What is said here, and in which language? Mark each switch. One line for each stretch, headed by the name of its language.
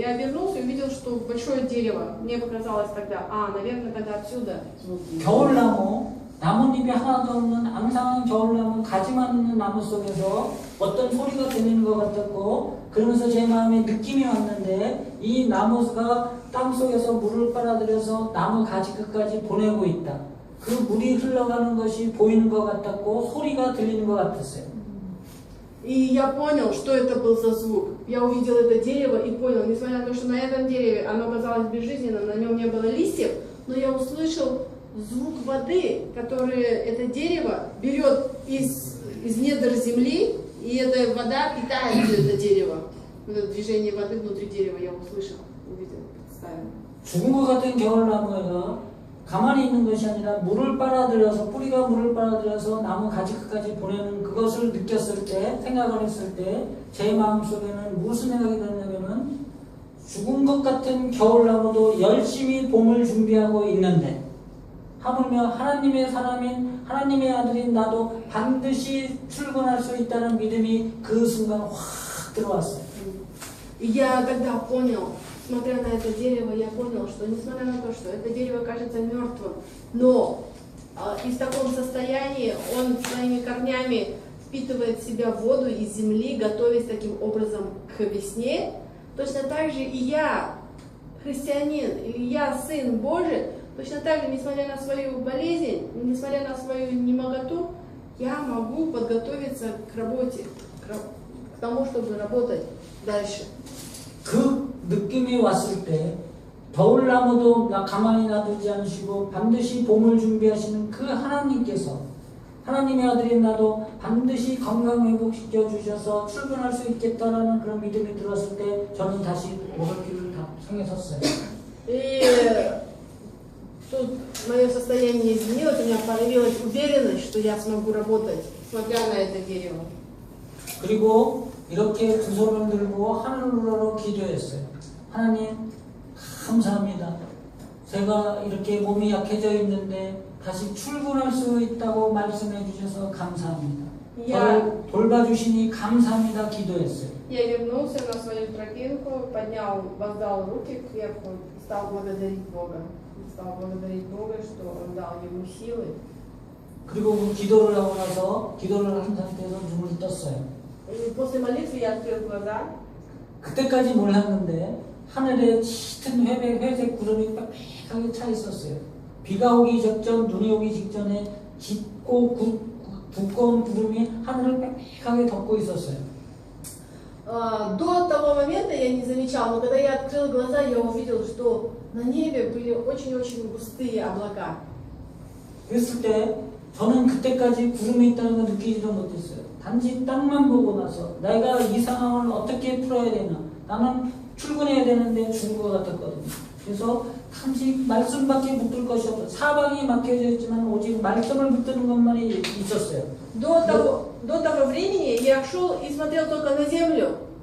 Russian: Я обернулся и увидел, что большое дерево. Мне показалось тогда, наверное, тогда отсюда звук.
Korean: 겨울나무, 나뭇잎이 하나도 없는 앙상한 겨울나무, 가지만 있는 나무 속에서 어떤 소리가 들리는 것 같았고, 그러면서 제 마음에 느낌이 왔는데 이 나무가 땅속에서 물을 빨아들여서 나무 가지 끝까지 보내고 있다. 그 물이 흘러가는 것이 보이는 것 같았고 소리가 들리는 것 같았어요.
Russian: И я понял, что это был за звук. Я увидел это дерево и понял, несмотря на то, что на этом дереве оно казалось безжизненным, на нем не было листьев, но я услышал звук воды, который это дерево берет из недр земли, и эта вода питает это дерево. Вот это движение воды внутри дерева я услышал, увидел, представил.
Korean: 죽은 것 같은 겨울나무가 가만히 있는 것이 아니라 물을 빨아들여서 뿌리가 물을 빨아들여서 나무 가지 끝까지 보내는 그것을 느꼈을 때, 생각을 했을 때 제 마음속에는 무슨 생각이 들었냐면은 죽은 것 같은 겨울나무도 열심히 봄을 준비하고 있는데 하물며 하나님의 사람인 하나님의 아들인 나도 반드시 출근할 수 있다는 믿음이 그 순간 확 들어왔어요.
Russian: И я тогда понял, смотря на это дерево, я понял, что несмотря на то, что это дерево кажется мертвым, но и в таком состоянии он своими корнями впитывает в себя воду из земли, готовясь таким образом к весне, точно так же и я, христианин, и я, сын Божий, точно так же, несмотря на свою болезнь, несмотря на свою немоготу, я могу подготовиться к работе, к тому, чтобы работать дальше.
Korean: 그 느낌이 왔을 때 겨울나무도 가만히 놔두지 않으시고 반드시 봄을 준비하시는 그 하나님께서 하나님의 아들인 나도 반드시 건강 회복시켜 주셔서 출근할 수 있겠다라는 그런 믿음이 들었을 때 저는 다시 먹을 길을 다 성에 섰어요.
Russian: И тут мое состояние изменилось, у меня появилась уверенность, что я смогу работать, смотря на это дерево.
Korean: 그리고 이렇게 두 손을 들고 하늘로 기도했어요. 하나님 감사합니다. 제가 이렇게 몸이 약해져 있는데 다시 출근할 수 있다고 말씀해 주셔서 감사합니다. 저를 돌봐주시니 감사합니다 기도했어요.
Russian: Я вернулся на свою тропинку, поднял, воздал руки кверху и стал благодарить Бога. Стал благодарить Бога, что Он дал ему силы.
Korean: 그리고 그 기도를 하고 나서 기도를 한 상태에서 눈을 떴어요.
Russian: И после молитвы я открыл глаза.
Korean: 그때까지 몰랐는데 하늘에 짙은 회색 구름이 빽빽하게 차 있었어요. 비가 오기 직전, 눈이 오기 직전에 짙고 두꺼운 구름이 하늘을 빽빽하게 덮고 있었어요.
Russian: До того момента я не замечал, но когда я открыл глаза, я увидел, что на небе были очень-очень густые облака.
Korean: 그랬을 때 저는 그때까지 구름이 있다는 걸 느끼지도 못했어요. 단지 땅만 보고 나서 내가 이 상황을 어떻게 풀어야 되나. 나는 출근해야 되는데 죽을 것 같았거든요. 그래서 단지 말씀밖에 붙들 것이 없어요. 사방이 막혀져 있지만 오직 말씀을 붙드는 것만이 있었어요.
Russian: До того времени я шел и смотрел только на землю.